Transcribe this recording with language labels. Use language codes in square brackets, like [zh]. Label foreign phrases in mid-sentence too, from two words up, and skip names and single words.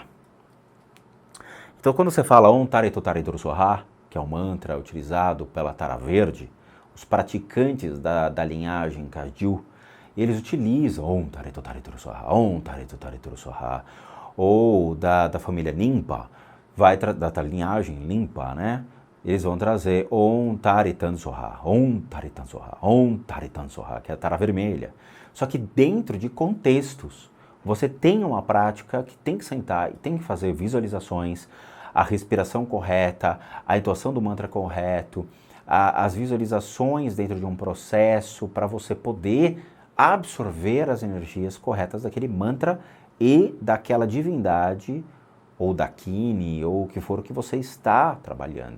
[pt] Então, quando você fala [sa] ॐ तारे तारे स्वाहा, [pt] que é um mantra utilizado pela Tara Verde, os praticantes da linhagem Kagyu, eles utilizam [sa] ॐ तारे तारे स्वाहा, ॐ तारे तारे स्वाहा, [pt] ou da família Nimpa, da linhagem limpa, né? Eles vão trazer [sa] ॐ तारे स्वाहा ॐ तारे स्वाहा ॐ तारे स्वाहा, [pt] que é a Tara Vermelha. Só que dentro de contextos, você tem uma prática que tem que sentar e tem que fazer visualizações, a respiração correta, a entoação do mantra correto, as visualizações dentro de um processo para você poder absorver as energias corretas daquele mantra e daquela divindade ou da Kini, ou o que for que você está trabalhando.